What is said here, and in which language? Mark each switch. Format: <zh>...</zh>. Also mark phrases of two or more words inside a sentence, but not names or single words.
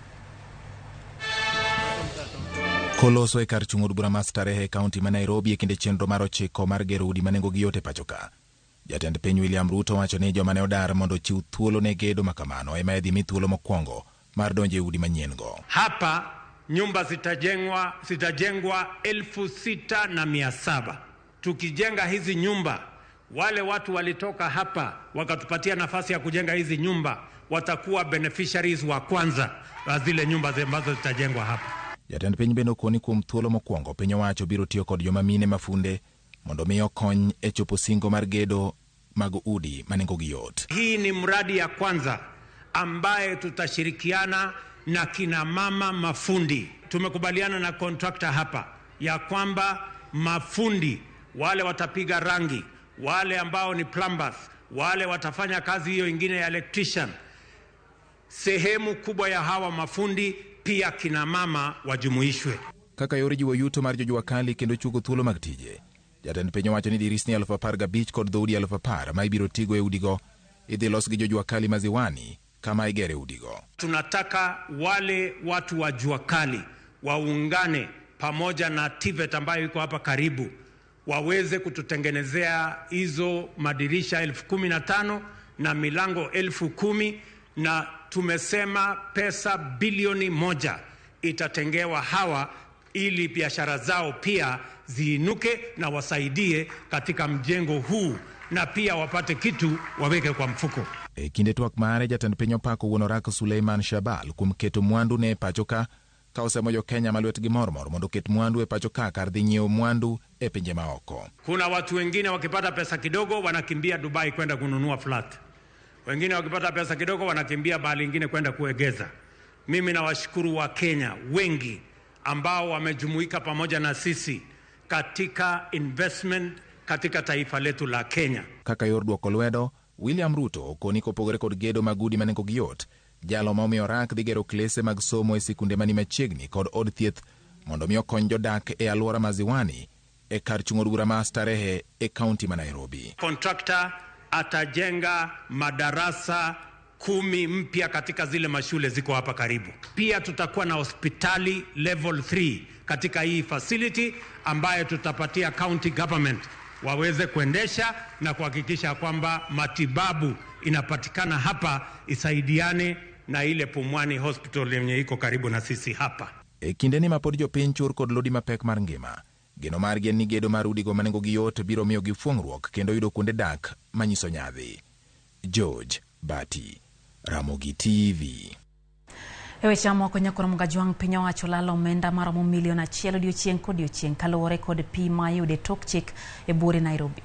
<luo>Koloso e kar chung' od bura mar Starehe kaunti ma Nairobi e kinde chenro mar 9 mar gero udi manengo gi yot e pacho ka. Jatend piny William Ruto wacho ni joma ne odar mondo chiw thuolo ne gedo makamano ema idhi mi thuolo mokwongo mar donjo e udi manyien go.</luo> <sw>Hapa nyumba zitajengwa 6,700. Tukijenga hizi nyumba, wale watu walitoka hapa wakatupatia nafasi ya kujenga hizi nyumba watakuwa beneficiaries wa kwanza wa zile nyumba ambazo zitajengwa hapa.</sw> <luo>Jatend piny bende okoni kuom thuolo mokwongo piny owacho biro tiyo kod joma mine mafunde mondo miyo kony e chopo singo mar gedo mag udi manengo gi yot.</luo> <sw>Hii ni mradi ya kwanza ambaye tutashirikiana na kina mama mafundi. Tumekubaliana na contractor hapa ya kwamba mafundi wale watapiga rangi, wale ambao ni plumbers, wale watafanya kazi hiyo ingine ya electrician. Sehemu kubwa ya hawa mafundi pia kina mama wajumuishwe.</sw> <luo>Kaka yore jiwo yuto mar jojua kali kendo chugo thuolo mag tije. Jatend piny owacho ni dirisni 15,000 kod dhoudi 10,000 ma ibiro tigo e udigo idhi los gi jojua kali maziwani kama igere udigo.</luo> <sw>Tunataka wale watu wa jua kali waungane pamoja na TVET ambayo iko hapa karibu waweze kututengenezea hizo madirisha 15,000 na milango 10,000 na tumesema pesa bilioni 1 itatengewa hawa ili biashara zao pia ziinuke na wasaidie katika mjengo huu na pia wapate kitu waweke kwa mfuko.</sw> <luo>E kinde twak mare jatend piny opako wuon Orak Suleiman Shabal kuom keto mwandu ne pacho ka osemo jo Kenya malwetgi mormor mondo ket mwandu e pacho ka kar dhi nyiewo mwandu e pinje maoko.</luo> <sw>Kuna watu wengine wakipata pesa kidogo wanakimbia Dubai kwenda kununua flat. Wengine wakipata pesa kidogo wanakimbia bahali ingine kwenda kuegeza. Mimi nawashukuru wa Kenya wengi ambao wamejumuika pamoja na sisi katika investment katika taifa letu la Kenya.</sw> <luo>Kaka yor duoko lwedo, William Ruto okoni kopogore kod gedo magudi manengo gi yot. Jalo ma omiyo Orak dhi gero klese mag somo e sikunde mani machiegni kod od thieth mondo miyo kony jodak e alwora maziwani e kar chung' od bura mar Starehe e kaunti ma Nairobi.</luo> <sw>Contractor atajenga madarasa 10 mpya katika zile mashule ziko hapa karibu. Pia tutakuwa na hospitali level 3 katika hii facility ambayo tutapatia</sw> <en>county government</en> <sw>waweze kuendesha na kuhakikisha kwamba matibabu inapatikana hapa, isaidiane na ile Pumwani Hospital yenye iko karibu na sisi hapa.</sw> <luo>E kindeni ma pod jopiny chur kod lodi mapek mar ngima, geno margi en ni gedo mar udigo manengogi yot biro miyo gi fuong'ruok kendo yudo kuonde dak manyiso nyadhi. George Bati, Ramogi TV. E weche moko nyakoro mgajwang' piny owacho lalo omenda maromo milion 1 odiochieng' kodiochieng' kaluwore kod pi ma yude tok chik e buore Nairobi.</luo>